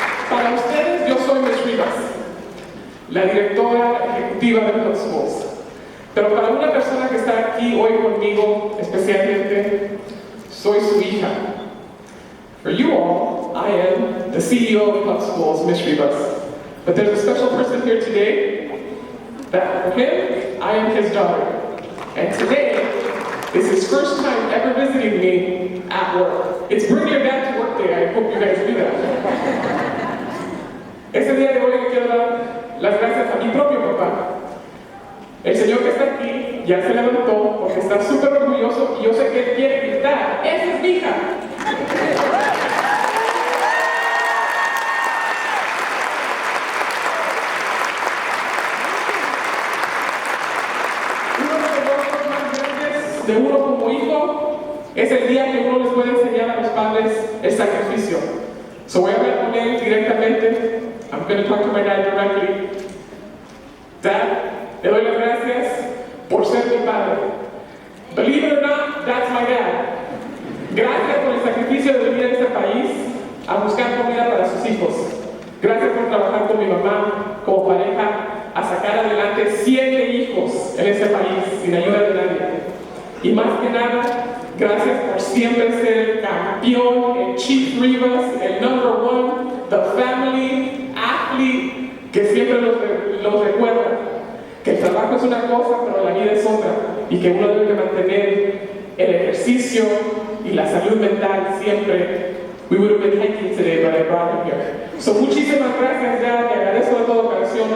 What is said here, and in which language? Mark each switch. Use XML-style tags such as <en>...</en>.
<es>Para ustedes, yo soy Ms. Rivas, la directora ejecutiva de PUC Schools. Pero para una persona que está aquí hoy conmigo, especialmente, soy su hija.</es> <en>For you all, I am the CEO of PUC Schools, Ms. Rivas. But there's a special person here today that for him, I am his daughter. And today is his first time ever visiting me at work. It's Bring Your Dad to Work Day. I hope you guys do that.</en> <es>Este día de hoy le quiero dar las gracias a mi propio papá. El señor que está aquí ya se levantó porque está súper orgulloso y yo sé que él quiere gritar: ¡esa es mi hija! Uno de los logros más grandes de uno como hijo es el día que uno les puede enseñar a los padres el sacrificio. So voy a hablar con él directamente.</es> <en>I'm going to talk to my dad directly.</en> <es>Dad, le doy las gracias por ser mi padre.</es> <en>Believe it or not, that's my dad.</en> <es>Gracias por el sacrificio de venir a este país a buscar comida para sus hijos. Gracias por trabajar con mi mamá como pareja a sacar adelante 7 hijos en este país sin ayuda de nadie. Y más que nada, gracias por siempre ser el campeón, el Chief Rivas, el #1,</es> <en>the family athlete</en> <es>que siempre los recuerda. Que el trabajo es una cosa, pero la vida es otra, y que uno debe mantener el ejercicio y la salud mental siempre.</es> <en>We would have been hiking today, but I brought him here.</en> <es>So muchísimas gracias, Dad, te agradezco de todo corazón.</es>